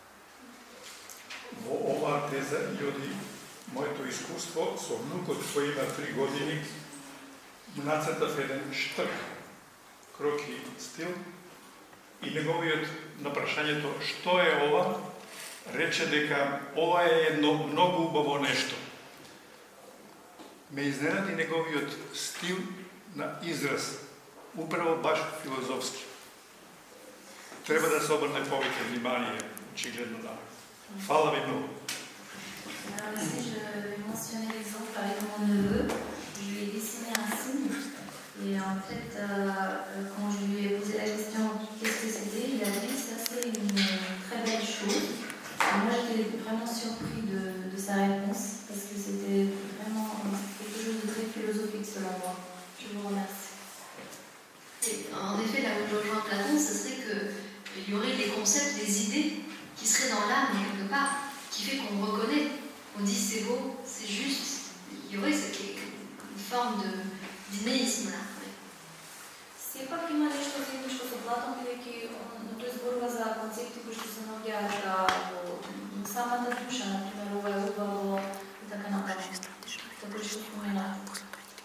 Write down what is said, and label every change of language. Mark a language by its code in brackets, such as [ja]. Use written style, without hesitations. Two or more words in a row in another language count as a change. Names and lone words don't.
[mk] Во оваа теза и оди моето искуство со внукот кој има 3 години, му нацртав еден штрк, кроки стил, и неговиот на прашањето што е ова, рече дека ова е едно многу убаво нешто. Ме изненади неговиот стил на израз, управо баш филозофски. Треба да се обрне повеќе внимание, очигледно на. Фала ви многу. [fr] Alors ici, je vais mentionner l'exemple avec mon neveu. Je lui ai dessiné un signe. Et en fait, quand je lui ai posé la question qu'est-ce que c'était, il a dit ça c'est une très belle chose. Et moi j'étais vraiment surpris de sa réponse parce que c'était vraiment quelque chose de très philosophique selon moi. Je vous remercie. Et en effet, là où je rejoins Platon, ce serait qu'il y aurait des concepts, des idées qui seraient dans l'âme quelque part, qui fait qu'on reconnaît, on dit c'est beau, c'est juste. Il y aurait une forme d'inéisme là. [mk] Сепак има нешто заедничко со Платон, бидејќи тој зборува за концепти кои што се наоѓаат во самата душа, например, ова е убаво и така натаму. Така што спомена.